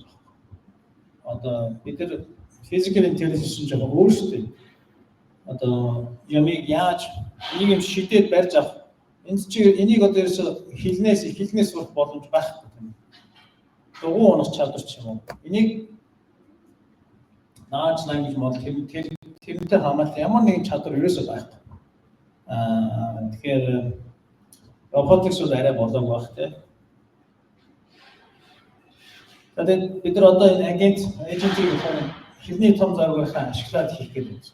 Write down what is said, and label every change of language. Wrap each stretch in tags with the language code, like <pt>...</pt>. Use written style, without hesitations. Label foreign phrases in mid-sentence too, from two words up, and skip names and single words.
<mn>Одоо бид нар</mn> <en>physical intelligence</en> <mn>нь жоохон өөр шүү дээ. Одоо ямиг яаж нэг юм шидэд барьж авах. Энд чи энийг одоо ерөөсө хэлнээс сурах боломж байхгүй юм. Дугуй унах чадвар ч юм уу. Энийг</mn> <en>large language model</en> <mn>тэрнтэй хамаарсан ямар нэгэн чадвар ерөөсөө байхгүй. Тэгэхээр robotics бол арай болоогүй байх тийм. Тэгээд бид нар одоо энэ агентийг хэлний том зорилгоор ашиглаад хийх гэдэг юм.</mn>